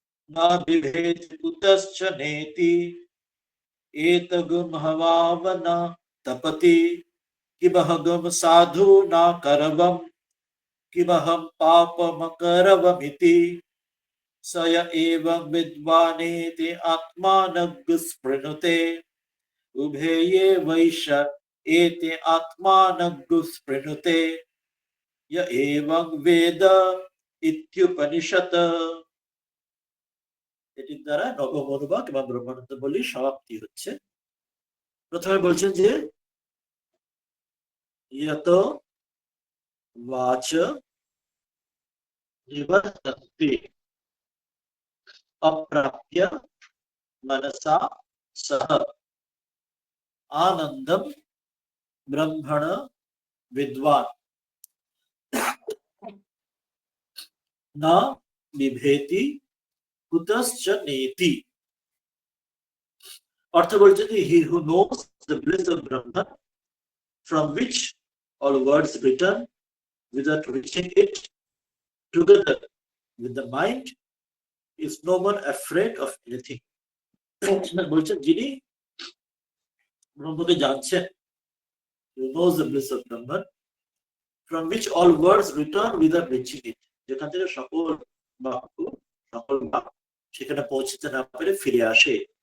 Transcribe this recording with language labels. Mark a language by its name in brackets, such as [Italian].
[Sanskrit] न बिभेति कुतश्च नेति एतगुम्हवावना तपति किमहगम साधु न करवम् किमहं पापमकरवमिति स य एवं विद्वानेति आत्मानगुस्पृणुते उभये वैश एते आत्मानगुस्पृणुते य एवं वेद इत्युपनिषत्। [Bangla] এটির দ্বারা নবম অনুবাদ এবং ব্রহ্মানন্দ বলি সমাপ্তি হচ্ছে। প্রথমে বলছেন যে [Sanskrit] ইয়ত বাচ নিবর্তন্তে अप्राप्य मनसा सह आनंदम ब्रह्मण विद्वान् न बिभेति कुतश्च नेति। [Hindi] अर्थ बोलते हैं [English] he who knows the bliss of Brahman, from which all words return without reaching it, together with the mind, is no more afraid of anything. [Bangla] বলছেন যিনি ব্রহ্মকে জানছেন, [English] who knows the bliss of Brahman, from which all words return without reaching it, [Bangla] যেখান থেকে সকল বাক্য সকল বাক্য সেখানে পৌঁছতে না পেরে ফিরে আসে।